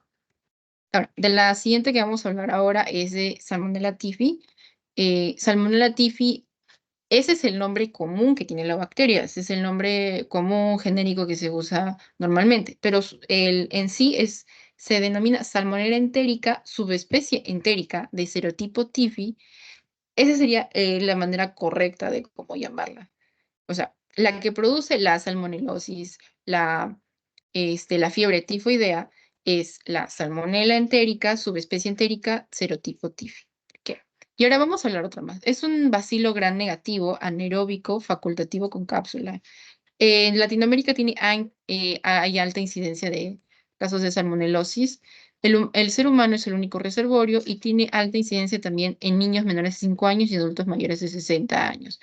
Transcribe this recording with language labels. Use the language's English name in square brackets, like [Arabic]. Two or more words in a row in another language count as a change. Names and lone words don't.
[Spanish] Ahora, de la siguiente que vamos a hablar ahora es de Salmonella typhi. Salmonella typhi. Ese es el nombre común que tiene la bacteria, ese es el nombre común genérico que se usa normalmente, pero en sí se denomina Salmonella entérica, subespecie entérica de serotipo TIFI. Esa sería la manera correcta de cómo llamarla. O sea, la que produce la salmonelosis, la fiebre tifoidea, es la Salmonella entérica, subespecie entérica, serotipo TIFI. ¿Qué? Y ahora vamos a hablar otra más. Es un bacilo gram negativo, anaeróbico, facultativo con cápsula. En Latinoamérica hay alta incidencia de casos de salmonelosis. El ser humano es el único reservorio y tiene alta incidencia también en niños menores de 5 años y adultos mayores de 60 años.